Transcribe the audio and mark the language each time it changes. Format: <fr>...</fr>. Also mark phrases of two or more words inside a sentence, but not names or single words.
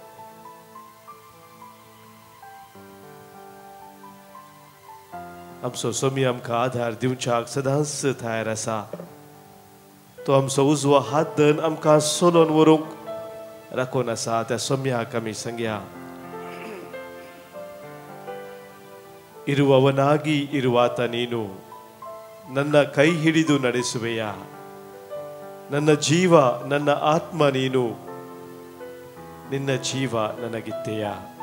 <kok>आमचो सोमी आमकां आधार दिवच्याक सदांच तयार आसा. तो आमचो उजवो हात धरून आमकां सोलोन व्हरूंक राखून आसा. त्या सोम्याक आमी सांगया</kok> <kn>ಇರುವವನಾಗಿ ಇರುವಾತ ನೀನು ನನ್ನ ಕೈ ಹಿಡಿದು ನಡೆಸುವೆಯಾ. ನನ್ನ ಜೀವ ನನ್ನ ಆತ್ಮ ನೀನು ನಿನ್ನ ಜೀವ ನನಗಿತ್ತೆಯಾ.</kn>